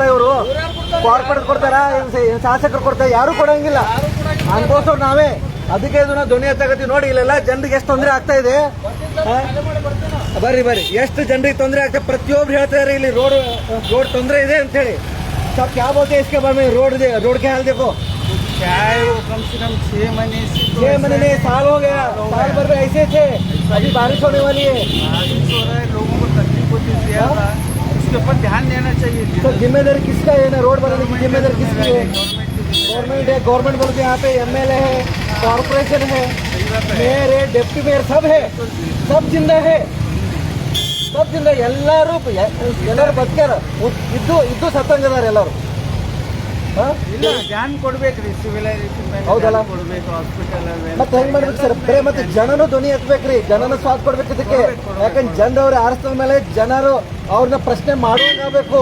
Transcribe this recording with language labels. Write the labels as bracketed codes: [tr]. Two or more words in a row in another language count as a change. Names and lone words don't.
[kn] ಇವರು ಕಾರ್ಪೊರೇಟ್ ಕೊಡ್ತಾರ, ಶಾಸಕರು ಕೊಡ್ತಾರ? ಯಾರು ಕೊಡಂಗಿಲ್ಲ. ಅನ್ಕೋಸೋರು ನಾವೇ. ಅದಕ್ಕೆ ಇದನ್ನ ಧ್ವನಿ ಎತ್ತಾಗತ್ತೀವಿ. ನೋಡಿ, ಇಲ್ಲೆಲ್ಲ ಜನರಿಗೆ ಎಷ್ಟು ತೊಂದರೆ ಆಗ್ತಾ ಇದೆ. ಬರ್ರಿ ಎಷ್ಟು ಜನರಿಗೆ ತೊಂದರೆ ಆಗ್ತದೆ. ಪ್ರತಿಯೊಬ್ರು ಹೇಳ್ತಾರೆ ಇಲ್ಲಿ ರೋಡ್ ತೊಂದರೆ ಇದೆ ಅಂತ ಹೇಳಿ. [hi] सब क्या बोलते हैं इसके बारे में? रोड के हाल देखो, क्या है वो, कम से कम 6 महीने से 6 महीने साल हो गया, साल भर में ऐसे थे. अभी बारिश होने वाली है, बारिश हो रहा है, लोगों को तकलीफ होती है ज्यादा. इसके ऊपर ध्यान देना चाहिए. तो जिम्मेदारी किसका है ना? रोड बनाने की जिम्मेदारी किसकी है? गवर्नमेंट है. गवर्नमेंट बोलते यहाँ पे MLA है, कॉर्पोरेशन है, ಮೇಯರ್ है, [en] deputy mayor, [hi] सब है, सब जिंदा है, सब जिंदा. [kn] ಎಲ್ಲರೂ ಬದುಕ್ಯಾರ, ಇದ್ದು ಸತ್ತಂಗದಾರ ಎಲ್ಲರೂ. ಇಲ್ಲ, ಧ್ಯಾನ ಕೊಡ್ಬೇಕ್ರಿ, ಸಿವಿಲೈಸೇಷನ್ ಮೇಲೆ ಹೌದಲ್ಲ? ಕೊಡ್ಬೇಕು, ಹಾಸ್ಪಿಟಲ್ ಮತ್ತೆ ಹೆಂಗ್ ಮಾಡ್ಬೇಕು ಸರ್? ಬರೇ ಮತ್ತೆ ಜನನು ಧ್ವನಿ ಎತ್ತಬೇಕ್ರಿ, ಜನನ ಸ್ವಾದ ಕೊಡ್ಬೇಕು ಇದಕ್ಕೆ. ಯಾಕಂದ್ರೆ ಜನದವ್ರು ಆರಿಸಿದ ಮೇಲೆ ಜನರು ಅವ್ರನ್ನ ಪ್ರಶ್ನೆ ಮಾಡುವಂಗಾಗಬೇಕು.